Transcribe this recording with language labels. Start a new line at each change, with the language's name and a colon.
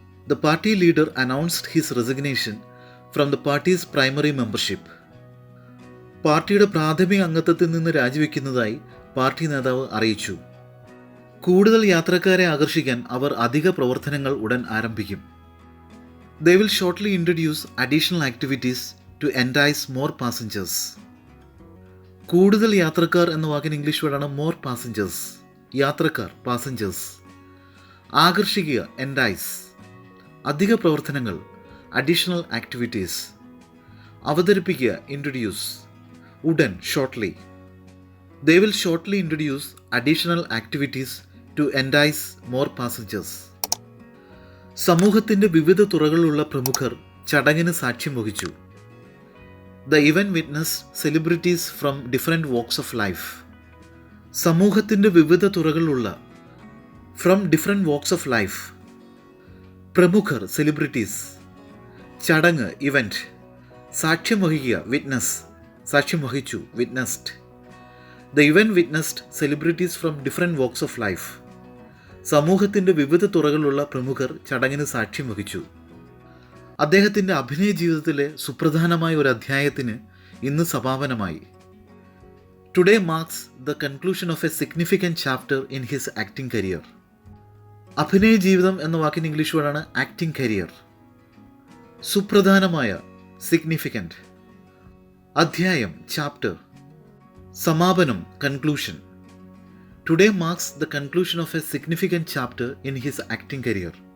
English: The party leader announced his resignation from the party's primary membership.
Malayalam: പാർട്ടിയുടെ പ്രാഥമിക അംഗത്വത്തിൽ നിന്ന് രാജിവെക്കുന്നതായി party നേതാവ് അറിയിച്ചു. കൂടുതൽ യാത്രക്കാരെ ആകർഷിക്കാൻ അവർ അധിക പ്രവർത്തനങ്ങൾ ഉടൻ ആരംഭിക്കും.
English: They will shortly introduce additional activities to entice more passengers.
Malayalam: കൂടുതൽ യാത്രക്കാർ എന്ന വാക്കിന് ഇംഗ്ലീഷ് വേർഡാണ് മോർ പാസഞ്ചേഴ്സ്. യാത്രക്കാർ, പാസഞ്ചേഴ്സ്. ആകർഷിക്കുക, എൻഡൈസ്. അധിക പ്രവർത്തനങ്ങൾ, അഡീഷണൽ ആക്ടിവിറ്റീസ്. അവതരിപ്പിക്കുക, ഇൻട്രൊഡ്യൂസ്. ഉടൻ, shortly.
English: They will shortly introduce additional activities to entice more passengers.
Malayalam: സമൂഹത്തിൻ്റെ വിവിധ തുറകളിലുള്ള പ്രമുഖർ ചടങ്ങിന് സാക്ഷ്യം വഹിച്ചു.
English: The event witnessed celebrities from different walks of life.
Malayalam: സമൂഹത്തിൻ്റെ വിവിധ തുറകളിലുള്ള
English: from different walks of life.
Malayalam: പ്രമുഖർ, സെലിബ്രിറ്റീസ്. ചടങ്ങ്, ഇവൻറ്റ്. സാക്ഷ്യം വഹിക്കുക, വിറ്റ്നസ്. സാക്ഷ്യം വഹിച്ചു, witnessed.
English: The event witnessed celebrities from different walks of life.
Malayalam: സമൂഹത്തിൻ്റെ വിവിധ തുറകളിലുള്ള പ്രമുഖർ ചടങ്ങിന് സാക്ഷ്യം വഹിച്ചു. അദ്ദേഹത്തിൻ്റെ അഭിനയ ജീവിതത്തിലെ സുപ്രധാനമായ ഒരു അധ്യായത്തിന് ഇന്ന് സമാപനമായി.
English: Today marks the conclusion of a significant chapter in his acting career.
Malayalam: അഭിനയ ജീവിതം എന്ന വാക്കിന് ഇംഗ്ലീഷ് വേർഡാണ് ആക്ടിംഗ് കരിയർ. സുപ്രധാനമായ, സിഗ്നിഫിക്കൻറ്റ്. അധ്യായം, ചാപ്റ്റർ. സമാപനം, conclusion.
English: Today marks the conclusion of a significant chapter in his acting career.